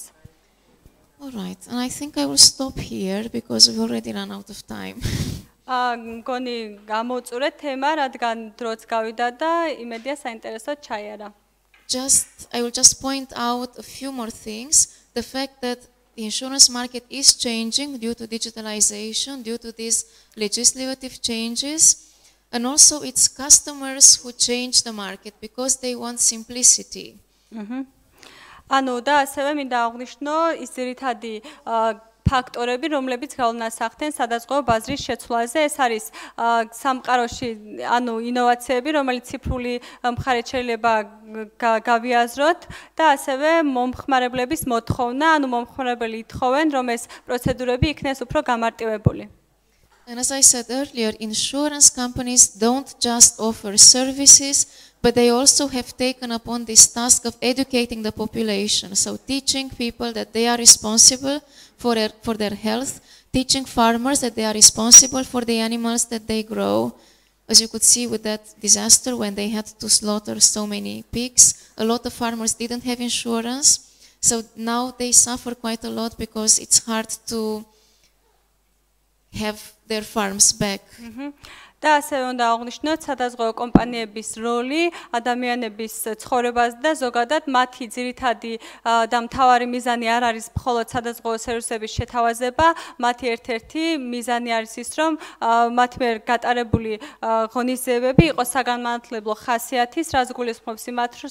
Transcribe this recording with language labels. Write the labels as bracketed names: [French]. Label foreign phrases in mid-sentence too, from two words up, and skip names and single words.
[English] All right, and I think I will stop here because we already ran out of time. [Georgian] მგონი გამოვწურეთ თემა, რადგან დროც გავიდა და იმედია საინტერესოდ ჩაიარა. [English] I will just point out a few more things. The fact that the insurance market is changing due to digitalization, due to these legislative changes, and also it's customers who change the market because they want simplicity. [Georgian] ანუ და ასევე მინდა აღვნიშნო ის ძირითადი ფაქტორები, რომლებიც გავლენას ახდენ სადაზღვევო ბაზრის შეცვლაზე. ეს არის სამყაროში, ანუ ინოვაციები, რომელიც ციფრული მხარეთ შეიძლება გავიაზროთ და ასევე მომხმარებლების მოთხოვნა, ანუ მომხმარებელი ითხოვენ, რომ ეს პროცედურები იქნეს უფრო გამარტივებული. [English] And as I said earlier, insurance companies don't just offer services, but they also have taken upon this task of educating the population. So teaching people that they are responsible for their health, teaching farmers that they are responsible for the animals that they grow. As you could see with that disaster when they had to slaughter so many pigs, a lot of farmers didn't have insurance. So now they suffer quite a lot because it's hard to have their farms back. [Georgian] და ასევე უნდა აღვნიშნოთ სადაზღვევო კომპანიების როლი ადამიანების ცხოვრებაზე და ზოგადად მათი ძირითადი და მთავარი მიზანი არ არის მხოლოდ სადაზღვევო სერვისების შეთავაზება, მათი ერთ-ერთი მიზანი არის ის, რომ მათ მიერ გატარებული ღონისძიებები იყოს საგანმანათლებლო ხასიათის, რაც გულისხმობს იმას,